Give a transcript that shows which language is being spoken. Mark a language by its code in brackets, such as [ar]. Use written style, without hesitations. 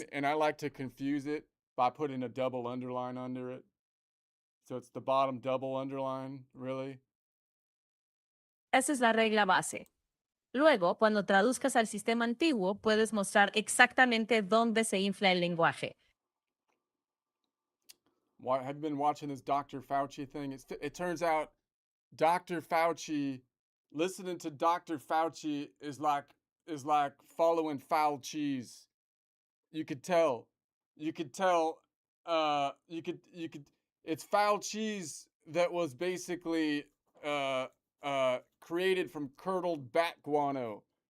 [en] line, and I like to confuse it by putting a double underline under it. So it's the bottom double underline, really? [es] Esa es la regla base. Luego, cuando traduzcas al sistema antiguo, puedes mostrar exactamente dónde se infla el lenguaje. [en] Why have you been watching this Dr. Fauci thing? It turns out Dr. Fauci, listening to Dr. Fauci is like following foul cheese. You could tell. You could tell. You could. It's foul cheese that was basically created from curdled bat guano.